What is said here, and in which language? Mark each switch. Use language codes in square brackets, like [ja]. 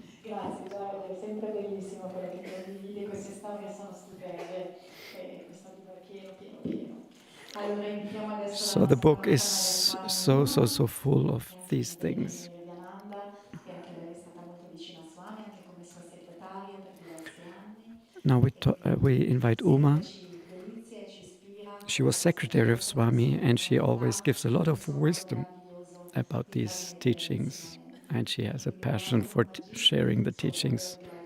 [it] Grazie Giorgio, è sempre bellissimo quello che condividi, queste storie sono stupende e questo libro è pieno. Allora iniziamo adesso. [en] So the book is so full of these things. [it] Di Ananda, e anche lei è stata molto vicina a Swami, anche come sua segretaria per diversi anni. [en] Now we invite Uma. She was secretary of Swami and she always gives a lot of wisdom about these teachings. And she has a passion for sharing the teachings.